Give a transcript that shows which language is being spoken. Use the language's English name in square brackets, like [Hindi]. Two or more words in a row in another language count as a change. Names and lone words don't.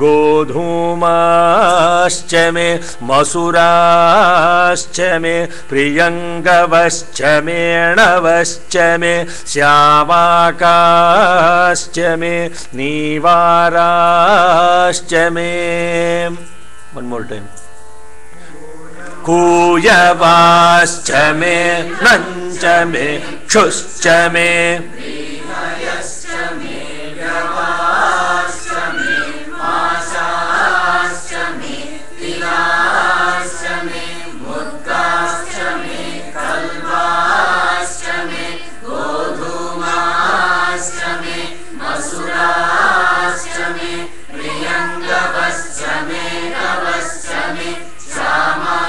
[Sanskrit] गोधूमाश्च मे मसूराश्च मे प्रियङ्गवश्च मे अणवश्च मे श्यामाकाश्च मे नीवाराश्च मे. [English] One more time. [Sanskrit] कुयवाश्च मे अन्नं च मे अक्षुच्च मे व्रीहयश्च मे यवाश्च मे माषाश्च मे तिलाश्च मे मुद्गाश्च मे खल्वाश्च मे गोधूमाश्च मे मसूराश्च मे प्रियङ्गवश्च मे अणवश्च मे